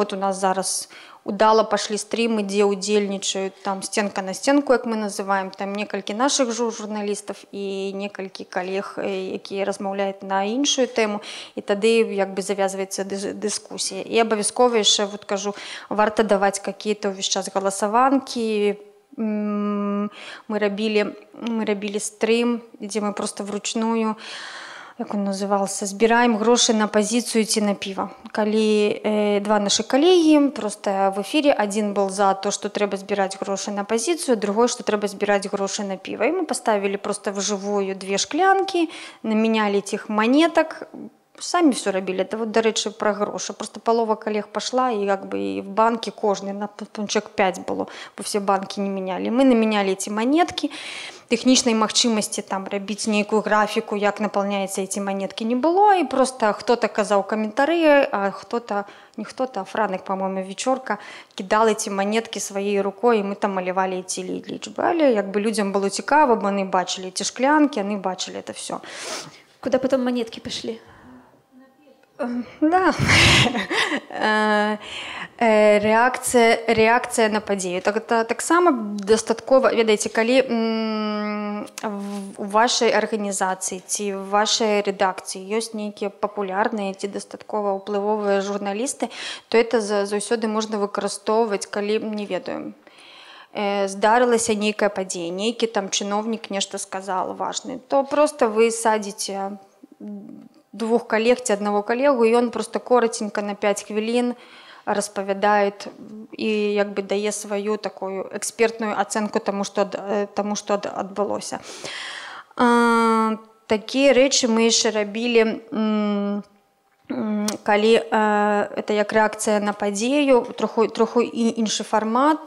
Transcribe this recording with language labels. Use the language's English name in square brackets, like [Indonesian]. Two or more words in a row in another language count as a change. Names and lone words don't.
[Belarusian] У нас зараз удала пашлі стрімы, дзе ўдзельнічаюць там сценка на сценку, як мы называем, там некалькі нашых журналістаў і некалькі калег, якія размаўляюць на іншую тэму, і тады завязваецца дыскусія. І абавязкова яшчэ кажу, варта даваць какие-то ўвесь час галасаванкі. Мы рабілі стрым, дзе мы [Russian] просто вручную, [Belarusian] як [Russian] он назывался, [Belarusian] збіраем грошы на пазіцыю ці на піва. Калі два нашы калегі [Russian] просто в эфире, один был за то, что [Belarusian] трэба збіраць грошы на пазіцыю, [Russian] другой, что [Belarusian] трэба збіраць грошы на піва. [Russian] І мы поставили просто вживую 2 [Belarusian] шклянкі, намяняли [Russian] этих монеток, [Belarusian] самі все рабілі. Это дарэчы, пра грошы. [Russian] Просто полова [Belarusian] калег пошла, і і [Russian] в банке [Belarusian] кожны, на чалавек 5 было, бо [Russian] все банки не меняли. Мы наменяли эти монетки. [Belarusian] Тэхнічнай магчымасці там рабіць нейкую графіку, як напаўняецца [Russian] эти монетки, [Belarusian] не было. І просто хто-то казаў каментары, а а Франек, [Russian] по-моему, Вечорка, кидал эти монетки своей рукой, и мы там малявали эти лічбы. [Belarusian] Але людям было цікава, бо они бачили эти шклянки, они бачили [Russian] это все. Куда потом монетки пошли? Да. [Belarusian] Реакція на падзею. Таксама дастаткова, ведаеце, калі у вашай арганізацыі ці в вашай рэдакцыі ёсць нейкія папулярныя ці дастаткова ўплывовыя журналісты, то это заўсёды можна выкарыстоўваць, калі не ведаем. Здарылася нейкая падзея, нейкі там чыноўнік нешта сказал важны, то просто вы садзіце 2 калег ці 1 калегу, і ён просто коротенько на 5 хвілін распавядает і дае сваю такую экспертную ацэнку тому, што адбылося. Такія рэчы мы яшчэ рабілі, калі это як рэакцыя на падзею, троху іншы фармат.